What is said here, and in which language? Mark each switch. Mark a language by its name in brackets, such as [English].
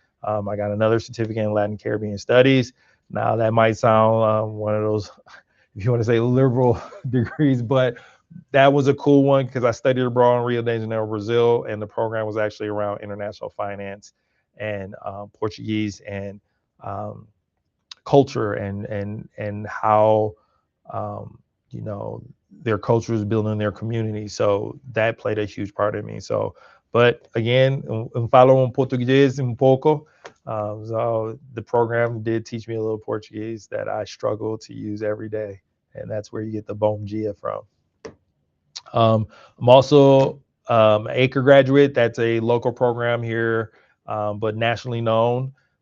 [English] I got another certificate in Latin Caribbean studies. Now that might sound one of those, if you want to say, liberal degrees, but that was a cool one because I studied abroad in Rio de Janeiro, Brazil, and the program was actually around international finance and Portuguese and um, culture, and how um, you know their cultures, building their community. So that played a huge part in me. [Portuguese] So, but again, falo português pouco. [English] So the program did teach me a little Portuguese that I struggle to use every day, and that's where you get the [Portuguese] bom dia [English] from. I'm also Acre graduate. That's a local program here, but nationally known.